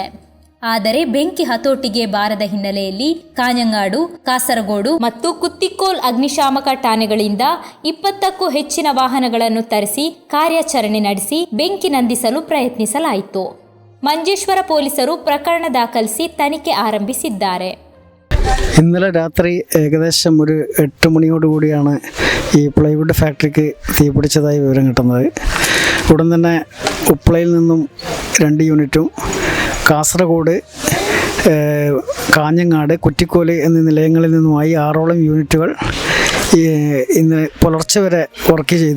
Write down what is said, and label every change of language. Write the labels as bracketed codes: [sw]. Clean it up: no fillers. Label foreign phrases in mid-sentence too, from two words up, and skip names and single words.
[kn] ಆದರೆ ಬೆಂಕಿ ಹತೋಟಿಗೆ ಬಾರದ ಹಿನ್ನೆಲೆಯಲ್ಲಿ ಕಾಞಂಗಾಡು, ಕಾಸರಗೋಡು ಮತ್ತು ಕುತ್ತಿಕೋಲ್ ಅಗ್ನಿಶಾಮಕ ಠಾಣೆಗಳಿಂದ 20ಕ್ಕೂ ಹೆಚ್ಚಿನ ವಾಹನಗಳನ್ನು ತರಿಸಿ ಕಾರ್ಯಾಚರಣೆ ನಡೆಸಿ ಬೆಂಕಿ ನಂದಿಸಲು ಪ್ರಯತ್ನಿಸಲಾಯಿತು. ಮಂಜೇಶ್ವರ ಪೊಲೀಸರು ಪ್ರಕರಣ ದಾಖಲಿಸಿ ತನಿಖೆ ಆರಂಭಿಸಿದ್ದಾರೆ. [ml] ഇന്നലെ രാത്രി ഏകദേശം ഒരു 8 മണിയോടുകൂടിയാണ് ഈ പ്ലൈവുഡ് ഫാക്ടറിക്ക് തീപിടിച്ചതായി വിവരം കിട്ടുന്നത്. ഉടൻ തന്നെ ഉപ്പളയിൽ നിന്നും 2 യൂണിറ്റും കാസർഗോഡ്, കാഞ്ഞങ്ങാട്, കുറ്റിക്കോല് എന്നീ നിലയങ്ങളിൽ നിന്നുമായി 6ഓളം യൂണിറ്റുകൾ ഇന്ന് പുലർച്ചെ വരെ വർക്ക് ചെയ്തു.